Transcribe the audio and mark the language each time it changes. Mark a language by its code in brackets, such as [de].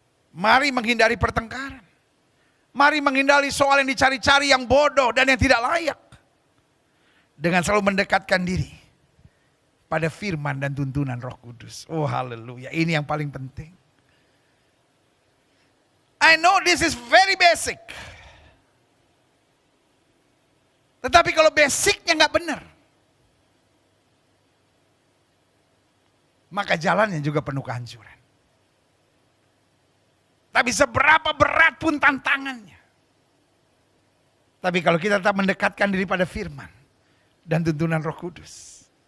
[id] Mari menghindari pertengkaran. Mari menghindari soal yang dicari-cari yang bodoh dan yang tidak layak. Dengan selalu mendekatkan diri pada firman dan tuntunan Roh Kudus. Oh haleluya, ini yang paling penting. [en] I know this is very basic. [id] Tetapi kalau basicnya nggak benar, maka jalannya juga penuh kehancuran. Tapi seberapa berat pun tantangannya. Tapi kalau kita tetap mendekatkan diri pada firman dan tuntunan Roh Kudus.